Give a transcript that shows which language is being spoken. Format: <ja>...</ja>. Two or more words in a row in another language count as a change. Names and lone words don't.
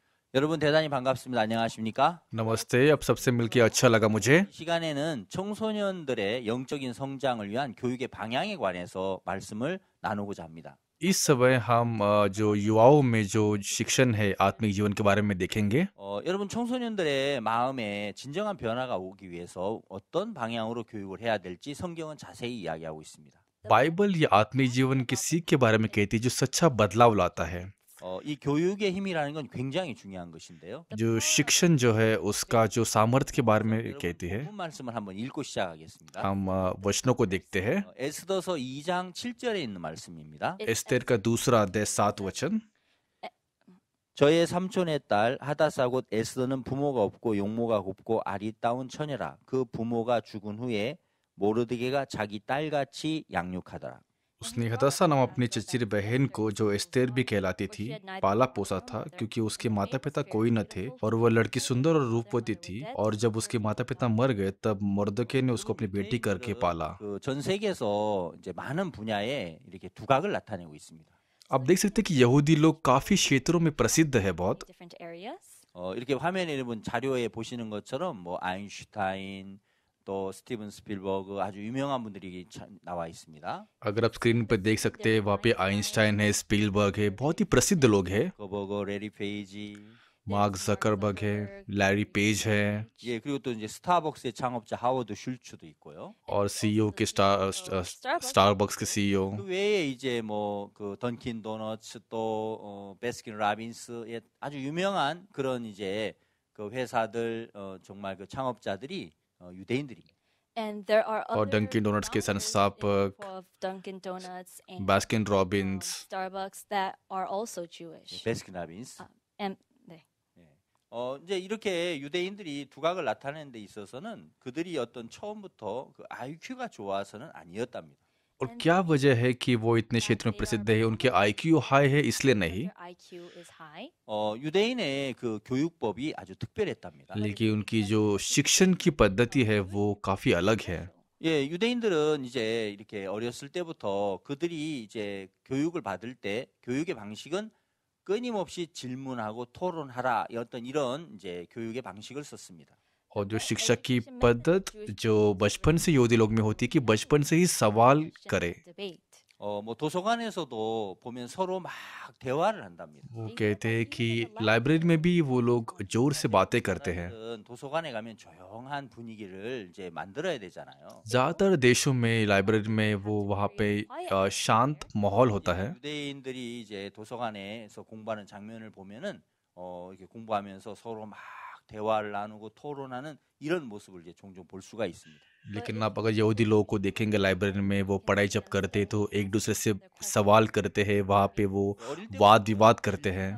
<ko>여러분 대단히 반갑습니다. 안녕하십니까?</ko> <hi>नमस्ते। अब सबसे मिलके अच्छा लगा मुझे।</hi> <ko>이 시간에는 청소년들의 영적인 성장을 위한 교육의 방향에 관해서 말씀을 나누고자 합니다.</ko> <hi>इस समय हम जो युवाओं में जो शिक्षण है आत्मिक जीवन के बारे में देखेंगे।</hi> <ko>여러분 청소년들의 마음에 진정한 변화가 오기 위해서 어떤 방향으로 교육을 해야 될지 성경은 자세히 이야기하고 있습니다.</ko> <hi>बाइबल ये आत्मिक जीवन की सीख के बारे में कहती है जो सच्चा बदलाव लाता है।</hi> <ko>이 교육의 힘이라는 건 굉장히 중요한 것인데요.</ko> <hi>जो शिक्षण जो है उसका जो सामर्थ्य के बारे में</hi> <ko>여러분</ko> <hi>कहती है।</hi> <ko>본문 말씀을 한번 읽고 시작하겠습니다.</ko> <hi>हम वचनों को देखते हैं।</hi> <ko>에스더서 2장 7절에 있는 말씀입니다.</ko> <hi>एस्तेर का दूसरा अध्याय 7 वचन।</hi> <ko>저의 삼촌의 딸 하다사 곧 에스더는 부모가 없고 용모가 곱고 아리따운 처녀라. 그 부모가 죽은 후에 모르드게가 자기 딸같이 양육하더라.</ko> <hi>उसने हदसा नाम अपनी चचेरी बहन को जो एस्तेर भी कहलाती थी पाला पोसा था क्योंकि उसके माता पिता कोई न थे और वह लड़की सुंदर और रूपवती थी और जब उसके माता पिता मर गए तब मर्दके ने उसको अपनी बेटी करके पाला।</hi> <ko>전 세계에서 이제 많은 분야에 이렇게 두각을 나타내고 있습니다.</ko> <hi>आप देख सकते हैं कि यहूदी लोग काफी क्षेत्रों में प्रसिद्ध है बहुत।</hi> <ko>이렇게 화면에 여러분 자료에 보시는 것처럼 뭐 아인슈타인 또 스티븐 스필버그 아주 유명한 분들이 나와 있습니다.</ko> <hi>अगर आप स्क्रीन पर देख सकते हैं वहाँ पे आइंस्टाइन है, स्पीलबर्ग है, बहुत ही प्रसिद्ध लोग हैं।</hi> <ko>버거, 레리 페이지,</ko> <hi>मार्क जकरबर्ग है, लैरी पेज है</hi> <ko>예, 그리고 또 이제 스타벅스의 창업자 하워드 슐츠도 있고요.</ko> <hi>और सीईओ के स्टारबक्स के सीईओ।</hi> <ko>그 외에 이제 뭐 그 던킨 도너츠 또 베스킨 라빈스의 아주 유명한 그런 이제 그 회사들 정말 그 창업자들이 유대인들입니다.</ko> <hi>और डंकिन डोनट्स के संस्थापक बास्किन रॉबिन्स।</hi> <ko>베스킨 라빈스. 이제 이렇게 유대인들이 두각을 나타내는 데 있어서는 그들이 어떤 처음부터 그 IQ가 좋아서는 아니었답니다.</ko> <hi>और क्या वजह है कि वो इतने क्षेत्र में प्रसिद्ध है? उनके आईक्यू हाई है इसलिए नहीं,</hi> <ko>유대인의 그 교육법이 아주 특별했답니다.</ko> <hi>लेकिन उनकी जो शिक्षण की पद्धति है वो काफी अलग है।</hi> <ko>예, 유대인들은 이제 이렇게 어렸을 때부터 그들이 이제 교육을 받을 때 교육의 방식은 끊임없이 질문하고 토론하라 어떤 이런 이제 교육의 방식을 썼습니다.</ko> <hi>और जो शिक्षा की पद्धत जो बचपन से यहूदी लोग में होती है कि बचपन से ही सवाल करे।</hi> <ko>뭐 도서관에서도 보면 서로 막 대화를 한답니다.</ko> <hi>वो कहते हैं कि लाइब्रेरी में भी वो लोग जोर से बातें करते हैं।</hi> <ko>도서관에 가면 조용한 분위기를 이제 만들어야 되잖아요.</ko> <hi>ज्यादातर देशों में लाइब्रेरी में वो वहाँ पे शांत माहौल होता है।</hi> <ko>유대인들이 이제 도서관에서 공부하는 장면을 보면은 이렇게 공부하면서 서로 막 대화를 나누고 토론하는 이런 모습을 이제 종종 볼 수가 있습니다.</ko> <hi>लेकिन आप अगर यहूदी लोगों को देखेंगे लाइब्रेरी में वो पढ़ाई जब करते तो एक दूसरे से सवाल करते हैं, वहाँ पे वो वाद विवाद करते हैं</hi>